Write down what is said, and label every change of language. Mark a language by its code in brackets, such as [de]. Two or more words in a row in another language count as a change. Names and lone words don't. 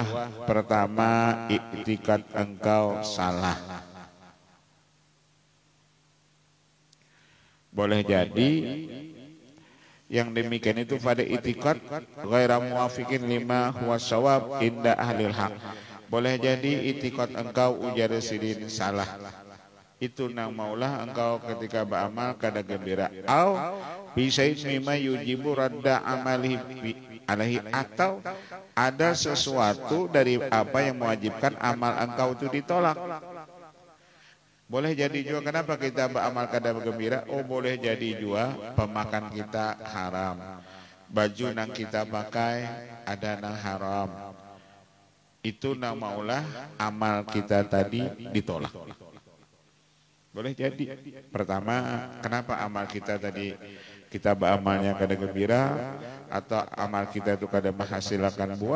[bjn] Pertama, i'tiqad engkau salah. Boleh jadi yang demikian itu pada i'tiqad [ar] غير موافق لما هو صواب عند أهل الحق. [bjn] Boleh jadi i'tiqad engkau ujar sidin salah. Itu nang maulah engkau ketika beramal kada gembira. [ar] أو بشيء مما يوجب رد عمله عليه, [bjn] atau ada sesuatu dari apa yang mewajibkan amal engkau itu ditolak. Boleh jadi juga kenapa kita beramal kada gembira? Oh, boleh jadi juga pemakan kita haram, baju nang kita pakai ada nang haram. Itu nang maulah amal kita tadi ditolak. Boleh jadi. Pertama, kenapa amal kita tadi kita beramalnya kada gembira atau amal kita itu kada menghasilkan buah?